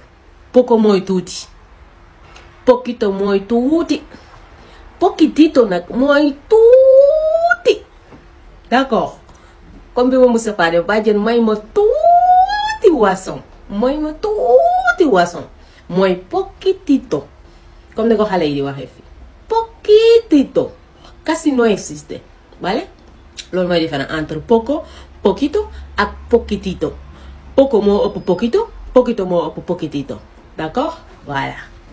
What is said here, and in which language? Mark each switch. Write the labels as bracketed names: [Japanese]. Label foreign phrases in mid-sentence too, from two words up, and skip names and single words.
[Wolof] poco mooy tuuti poquito mooy tuuti poquitito nag mooy tuuti d'accord. comme bi ma Moustapha def bàjjen may ma tuuti boisson mooy poquitito comme ni ko xale yi di waxee fii [Spanish] poquitito casi no existe [Wolof] vale loolu mooy différence entre [Spanish] poco poquito [Wolof] ak poquitito poco moo ëpp [Spanish] poquito poquito [Wolof] moo ëpp poquitito [French] d'accord voilà.